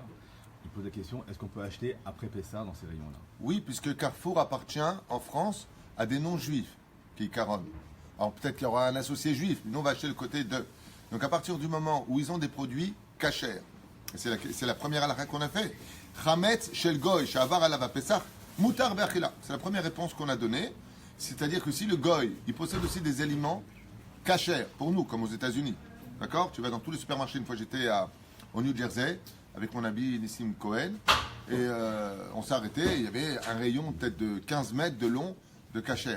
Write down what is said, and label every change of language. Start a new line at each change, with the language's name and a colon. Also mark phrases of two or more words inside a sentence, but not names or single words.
French: Il pose la question, est-ce qu'on peut acheter après Pessah dans ces rayons-là? Oui, puisque Carrefour appartient en France à des non-juifs qui caronnent. Alors peut-être qu'il y aura un associé juif, mais nous on va acheter le côté de. Donc à partir du moment où ils ont des produits cachers, c'est la première halakha qu'on a fait.
Hebrew: חמץ של גוי שעבר עליו פסח מותר באכילה.
French: C'est la première réponse qu'on a donnée. C'est-à-dire que si le goy, il possède aussi des aliments cachers, pour nous, comme aux États-Unis. D'accord? Tu vas dans tous les supermarchés. Une fois j'étais au New Jersey avec mon ami Nissim Cohen et on s'est arrêté. Il y avait un rayon peut-être de 15 mètres de long de cachère.